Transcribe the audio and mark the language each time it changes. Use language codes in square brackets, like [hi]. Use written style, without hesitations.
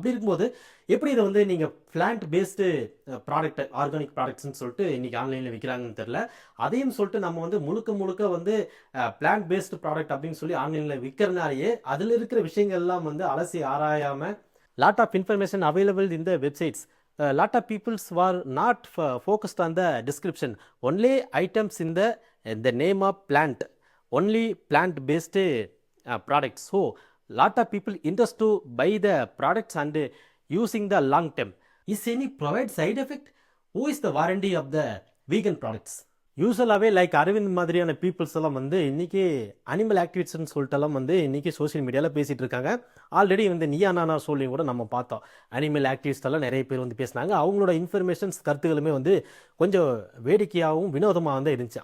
[ta] அப்படி இருக்கும்போது எப்படி இதை வந்து நீங்கள் பிளான்ட் பேஸ்டு ப்ராடக்ட் ஆர்கானிக் ப்ராடக்ட்ஸ்ன்னு சொல்லிட்டு இன்றைக்கி ஆன்லைனில் விற்கிறாங்கன்னு தெரில. அதையும் சொல்லிட்டு நம்ம வந்து முழுக்க வந்து பிளான்ட் பேஸ்டு ப்ராடக்ட் அப்படின்னு சொல்லி ஆன்லைனில் விற்கிறனாலேயே அதில் இருக்கிற விஷயங்கள்லாம் வந்து அலசி ஆராயாமல் [en] Lot of information available in the websites. Lot of peoples were not focused on the description, only items in the name of plant, only plant based products. So lot of people interest to buy the products and using the long term. Is any provide side effect? Who is the warranty of the vegan products? [ta] யூஸ்வலாகவே like Aravind மாதிரியான peoples எல்லாம் வந்து இன்றைக்கி animal ஆக்டிவிஸ்ட்னு சொல்லிட்டுலாம் வந்து இன்றைக்கி social மீடியாவில் பேசிகிட்டு இருக்காங்க. Already வந்து நீயா நானா சொல்லியும் கூட நம்ம பார்த்தோம். அனிமல் ஆக்டிவிஸ்டெல்லாம் நிறைய பேர் வந்து பேசினாங்க. அவங்களோட இன்ஃபர்மேஷன்ஸ் கருத்துக்களுமே வந்து கொஞ்சம் வேடிக்கையாகவும் வினோதமாக வந்து இருந்துச்சு.